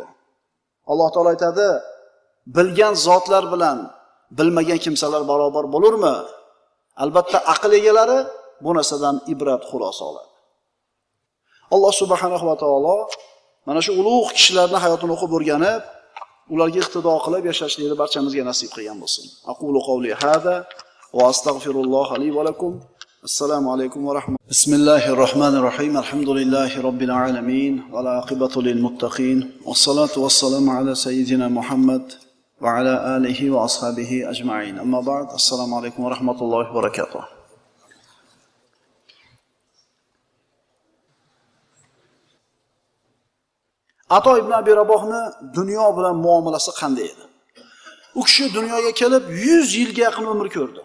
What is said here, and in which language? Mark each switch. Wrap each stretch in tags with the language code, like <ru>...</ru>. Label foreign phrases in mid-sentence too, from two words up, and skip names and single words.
<uz>Alloh taolo aytadi, bilgan zotlar bilan bilmagan kimsalar barobar bo'lurmi? Albatta aql egalari bu narsadan ibrat xulosa oladi.</uz> <ar>الله سبحانه وتعالى</ar> <uz>mana shu ulug' kishilarning hayotini o'qib o'rganib, ularga iqtido qilib yashashlikni barchamizga nasib qilgan bo'lsin.</uz> <ar>أقول قولي هذا وأستغفر الله لي ولكم. السلام عليكم ورحمة الله. بسم الله الرحمن الرحيم. الحمد لله رب العالمين والعاقبة للمتقين. والصلاة والسلام على سيدنا محمد وعلى آله وأصحابه أجمعين. أما بعد. السلام عليكم ورحمة الله وبركاته.</ar> <uz>Ato ibn Abi Rabohni dunyo bilan muomalasi qanday edi? U kishi dunyoga kelib 100 yilga yaqin umr ko'rdi.</uz>